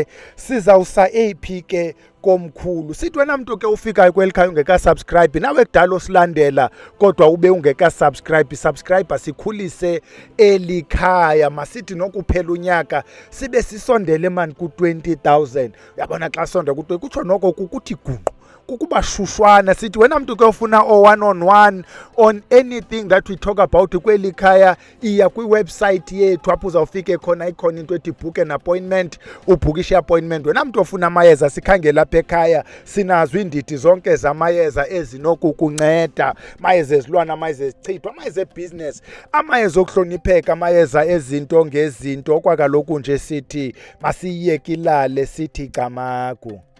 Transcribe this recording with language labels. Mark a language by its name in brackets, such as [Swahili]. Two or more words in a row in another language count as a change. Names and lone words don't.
[Xhosa] Sizawusa ephi ke komkhulu. Sithi wena mntu ke ufikayo kweli khaya ungeka-subscribe, nawe kudala osilandela kodwa ube ungeka-subscribe, subscribe sikhulise eli khaya. Masithi nokuphela unyaka sibe sisondele mani ku-20,000. Uyabona xa sonda kutsho noko kukuthi gunqu, kukuba shushwana. Sithi wena mntu ke ufuna [English] one-on-one on anything that we talk about [Xhosa] kweli khaya, iya kwi-website yethu apho uzawufike khona, ikhona into ethi [English] book an appointment, [Xhosa] ubhukishe i-appointment. Wena mntu ofuna amayeza, sikhangela apha ekhaya, sinazo iindidi zonke zamayeza ezinokukunceda. Amayeza ezilwana, amayeza ezichithwa, amayeza ebusiness, amayeza okuhlonipheka, amayeza ezinto ngezinto. Kwakaloku nje sithi masiyeke ilale sithi camagu.